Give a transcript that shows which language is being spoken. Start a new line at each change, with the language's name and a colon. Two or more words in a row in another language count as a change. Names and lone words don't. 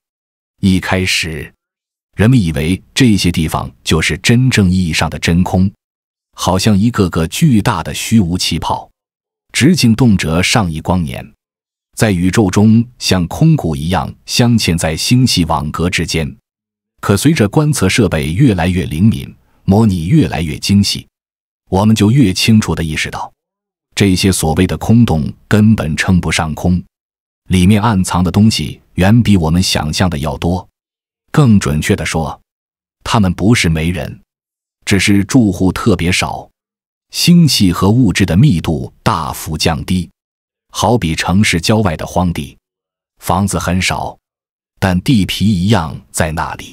Chinese: 一開始，人們以為這些地方就是真正意義上的真空，好像一個個巨大的虛無氣泡，直徑動輒上億光年，在宇宙中像空谷一樣鑲嵌在星系網格之間。可隨着觀測設備越來越靈敏，模擬越來越精細，我們就越清楚地意識到，這些所謂的空洞根本稱不上空，裡面暗藏的東西遠比我們想象的要多。更準確地說，它們不是沒人，只是住戶特別少，星系和物質的密度大幅降低，好比城市郊外的荒地，房子很少，但地皮一樣在那裡。